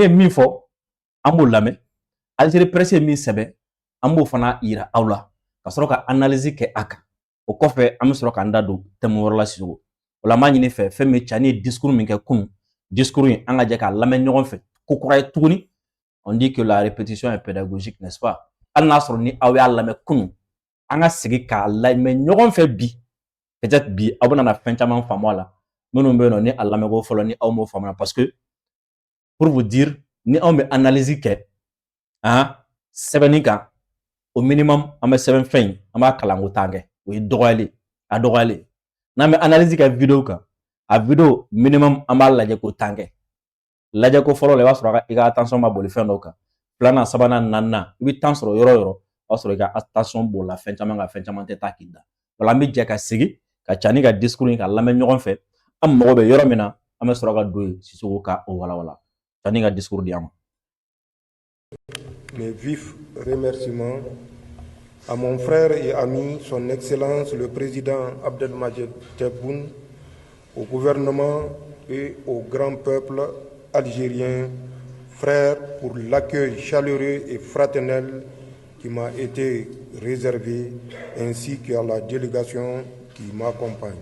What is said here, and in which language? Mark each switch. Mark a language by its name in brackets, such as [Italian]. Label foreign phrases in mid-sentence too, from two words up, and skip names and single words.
[Bambara] ye min fɔ an b'o lamɛn Algérie presse ye min sɛbɛn an b'o fana yira aw la ka sɔrɔ ka analyse kɛ a kan o kɔfɛ an bɛ sɔrɔ k'an da don thème wɛrɛ la Sisoko o la an b'a ɲini fɛ fɛn min Tiani ye discours min kɛ kunun discours in an ka jɛ k'a lamɛn ɲɔgɔn fɛ ko kura ye tuguni [French] on dit que la répétition est pédagogique n'est-ce pas [Bambara] hali n'a sɔrɔ ni aw y'a lamɛn kunun an ka segin k'a lamɛn ɲɔgɔn fɛ bi peut-être bi aw bɛna fɛn caman faamu a la minnu bɛ yen nɔ ni a lamɛnko fɔlɔ ni aw m'o faamuya [French] parce que pour vous dire [Bambara] ni anw bɛ analyse kɛ sɛbɛnni kan [French] au minimum [Bambara] an bɛ sɛbɛn fɛn in an b'a kalan ko tan kɛ o ye dɔgɔyali a dɔgɔyalen n'an bɛ analyse kɛ vidéo kan a vidéo minimum an b'a lajɛ ko tan kɛ lajɛ ko fɔlɔ la i b'a sɔrɔ i ka attention ma boli fɛn dɔw kan filanan sabanan naaninan i bɛ temps sɔrɔ yɔrɔ o yɔrɔ o b'a sɔrɔ i ka attention bolila fɛn caman kan fɛn caman tɛ taa k'i da wala an bɛ jɛ ka segin ka Tiani ka discours in ka lamɛn ɲɔgɔn fɛ an mago bɛ yɔrɔ min na an bɛ sɔrɔ ka don yen Sisoko ka o walawala Tiani ka discours di an ma. [French] Mes vifs remerciements à mon frère et ami, son Excellence le Président Abdelmadjid Tebboune, au gouvernement et au grand peuple algérien, frères, pour l'accueil chaleureux et fraternel qui m'a été réservé ainsi qu'à la délégation qui m'accompagne.